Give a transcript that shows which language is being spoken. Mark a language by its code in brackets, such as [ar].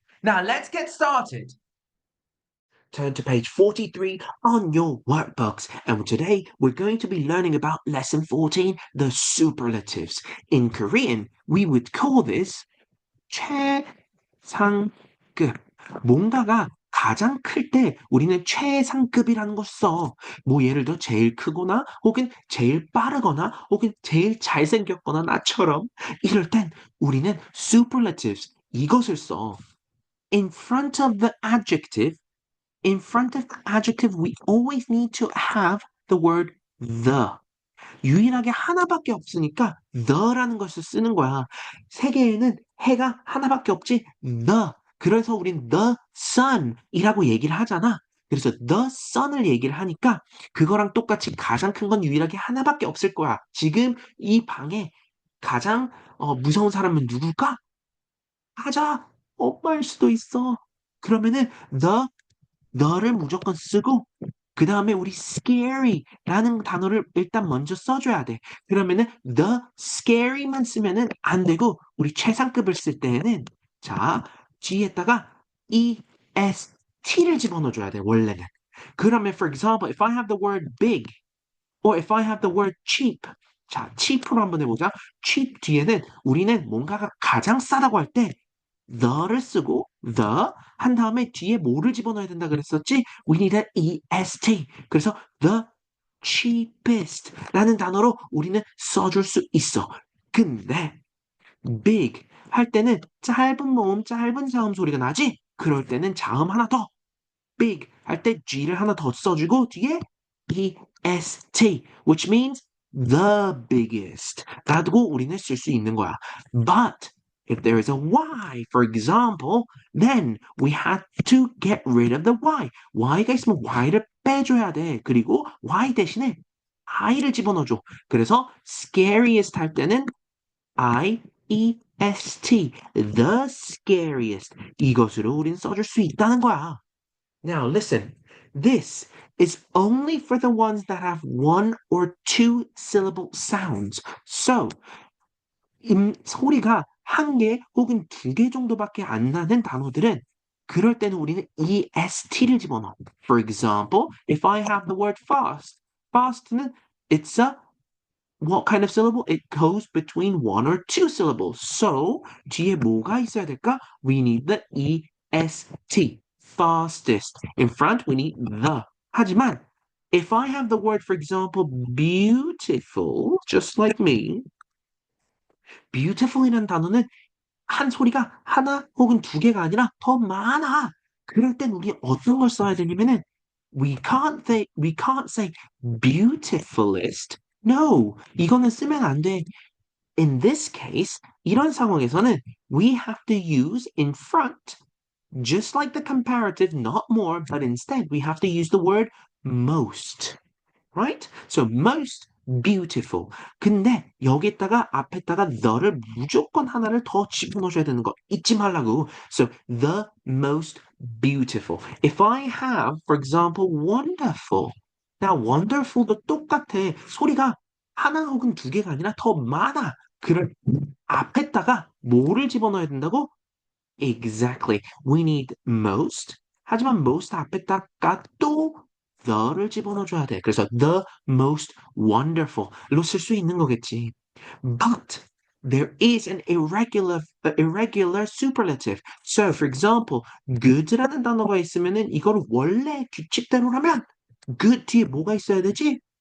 [en] Now let's get started. Turn to page 43 on your workbooks, and today we're going to be learning about lesson 14, the superlatives. In Korean, we would call this 최상급. [ko] 뭔가가 가장 클 때 우리는 최상급이라는 걸 써. 뭐 예를 들어 제일 크거나 혹은 제일 빠르거나 혹은 제일 잘생겼거나 나처럼 이럴 땐 우리는 superlatives 이것을 써. [en] In front of the adjective, we always need to have the word the. [ko] 유일하게 하나밖에 없으니까 the라는 것을 쓰는 거야. 세계에는 해가 하나밖에 없지 the. 그래서 우린 the sun이라고 얘기를 하잖아. 그래서 the sun을 얘기를 하니까 그거랑 똑같이 가장 큰 건 유일하게 하나밖에 없을 거야. 지금 이 방에 가장 무서운 사람은 누굴까? 맞아. 엄마일 수도 있어. 그러면은 the를 무조건 쓰고 그 다음에 우리 scary라는 단어를 일단 먼저 써줘야 돼. 그러면은 the scary만 쓰면은 안 되고 우리 최상급을 쓸 때에는 자 뒤에다가 est를 집어넣어줘야 돼 원래는. [en] 그러면 for example, if I have the word big or if I have the word cheap, [ko] 자 cheap으로 한번 해보자. cheap 뒤에는 우리는 뭔가가 가장 싸다고 할 때 the를 쓰고 the 한 다음에 뒤에 뭐를 집어넣어야 된다 그랬었지? [en] We need an est. [ko] 그래서 the cheapest 라는 단어로 우리는 써줄 수 있어. 근데 big 할 때는 짧은 모음, 짧은 자음 소리가 나지? 그럴 때는 자음 하나 더 big 할 때 G를 하나 더 써주고 뒤에 est [en] which means the biggest [ko] 라고 우리는 쓸 수 있는 거야. [en] But if there is a Y, for example, then we have to get rid of the Y. [ko] Y가 있으면 Y를 빼줘야 돼. 그리고 Y 대신에 I를 집어넣어줘. 그래서 scariest 할 때는 I-E-S-T, the scariest. 이것으로 우린 써줄 수 있다는 거야. [en] Now listen, this is only for the ones that have one or two syllable sounds. [ko] So, 소리가 한 개 혹은 두 개 정도밖에 안 나는 단어들은 그럴 때는 우리는 est를 집어넣어. [en] For example, if I have the word fast, fast는 it's a what kind of syllable? It goes between one or two syllables. So [ko] 뒤에 뭐가 있어야 될까? [en] We need the est. Fastest. In front, we need the. 하지만 if I have the word, for example, beautiful, just like me, [ko] beautiful이라는 단어는 한 소리가 하나 혹은 두 개가 아니라 더 많아. 그럴 땐 우리 어떤 걸 써야 되냐면은 [en] we can't say beautifulest. [ko] No, 이거는 쓰면 안 돼. [en] In this case, [ko] 이런 상황에서는 [en] we have to use in front, just like the comparative, not more, but instead we have to use the word most. Right? So most beautiful. [ko] 근데 여기다가 앞에다가 the를 무조건 하나를 더 집어넣어줘야 되는 거 잊지 말라고. [en] So the most beautiful. If I have, for example, wonderful. [ko] Now wonderful도 똑같아. 소리가 하나 혹은 두 개가 아니라 더 많아. 그럴 앞에다가 뭐를 집어넣어야 된다고? [en] Exactly. We need most. [ko] 하지만 most 앞에다가 또 the를 집어넣어줘야 돼. 그래서 the most wonderful로 쓸 수 있는 거겠지. [en] But there is an irregular superlative. So, for example, [ko] good라는 단어가 있으면은 이걸 원래 규칙대로라면 good 뒤에 뭐가 있어야 되지?